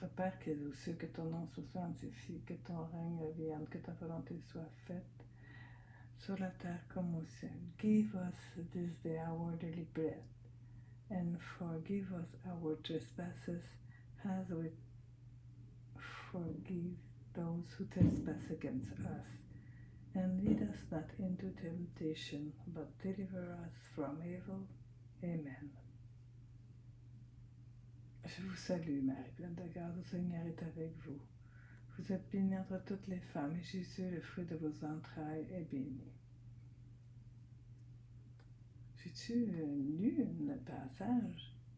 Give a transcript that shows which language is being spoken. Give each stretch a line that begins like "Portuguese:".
French: Notre Père qui es aux cieux, que ton nom soit sanctifié, que ton règne vienne, que ta volonté soit faite sur la terre comme au ciel.
English: Give us this day our daily bread, and forgive us our trespasses, as we forgive those who trespass against us. And lead us not into temptation, but deliver us from evil. Amen.
French: Je vous salue, Marie, pleine de grâce, le Seigneur est avec vous. Vous êtes bénie entre toutes les femmes, et Jésus, le fruit de vos entrailles, est béni. J'ai-tu lu un passage?